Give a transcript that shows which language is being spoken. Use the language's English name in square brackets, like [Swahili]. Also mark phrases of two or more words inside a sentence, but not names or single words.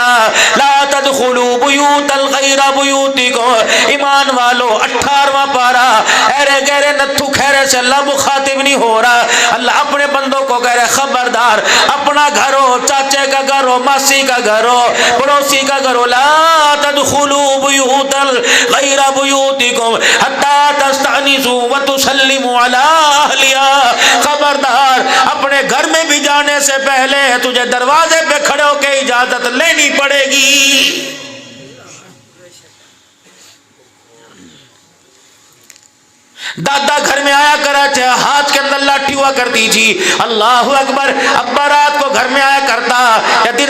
[Arabic] لا تدخلوا بیوتا غیر بیوتکم، [Urdu] ایمان والو 18واں پارہ، ایرے گہرے نتھو خیرے سے اللہ مخاطب نہیں ہو رہا، اللہ اپنے بندوں کو کہہ رہے خبردار، اپنا گھر ہو، چاچے کا گھر ہو، ماسی کا گھر ہو، پڑوسی کا گھر ہو، [Arabic] لا تدخلوا بیوتا غیر بیوتکم حتی تستأنسوا وتسلموا علی اہلہا۔ [Urdu] خبردار اپنے گھر میں بھی جانے سے پہلے تجھے دروازے پہ کھڑے ہو کے اجازت لینی پڑے گی۔ دادا گھر میں آیا کرا تھا، ہاتھ کے اندر لاٹھی ہوا کرتی تھی، [Arabic] اللہ اکبر، [Urdu] ابا رات کو گھر میں آیا کرتا یا دن